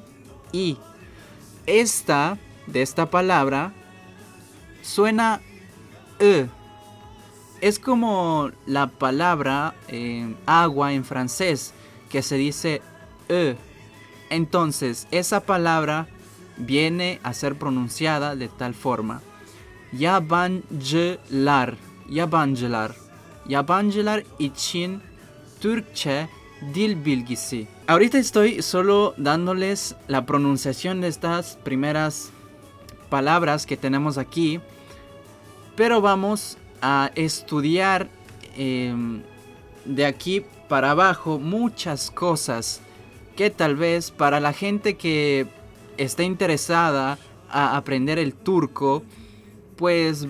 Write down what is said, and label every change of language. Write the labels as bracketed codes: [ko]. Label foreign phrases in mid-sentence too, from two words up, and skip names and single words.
[es] I. De esta palabra suena E. Es como la palabra agua en francés, que se dice E. Entonces, esa palabra viene a ser pronunciada de tal forma. [tr] Yabancılar. Yabancılar için Türkçe dil bilgisi. [es] Ahorita estoy solo dándoles la pronunciación de estas primeras palabras que tenemos aquí, pero vamos a estudiar de aquí para abajo muchas cosas que tal vez para la gente que esté interesada a aprender el turco, pues